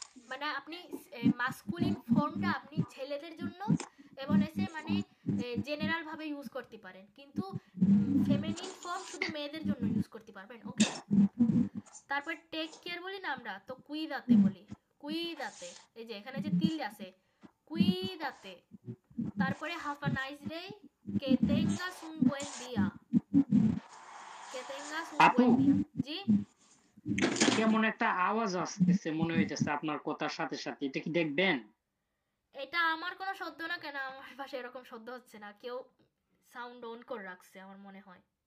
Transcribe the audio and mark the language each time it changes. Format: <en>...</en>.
<bn>মানে আপনি মাস্কুলিন ফর্মটা আপনি ছেলেদের জন্য এবং এসে মানে জেনারেল ভাবে ইউজ করতে পারেন, কিন্তু ফেমিনিন ফর্ম শুধু মেয়েদের জন্য ইউজ করতে পারবেন, ওকে। তারপর টেক কেয়ার বলি না আমরা, তো কুইদাতে বলি, কুইদাতে। এই যে এখানে যে তিল আছে, কুইদাতে।</bn> <es>তারপরে</es> <en>have a nice day,</en> <es>que tengas un buen día, que tengas un</es> <bn>আপু</bn> <es>buen día। জি,</es> <bn>কেমন একটা আওয়াজ আসতেছে মনে হইতেছে আপনার কথার সাথে সাথে, এটা কি দেখবেন? এটা আমার কোনো শব্দ না, কেন আমার পাশে এরকম শব্দ হচ্ছে না, কেউ সাউন্ড অন করে রাখছে আমার মনে হয়।</bn>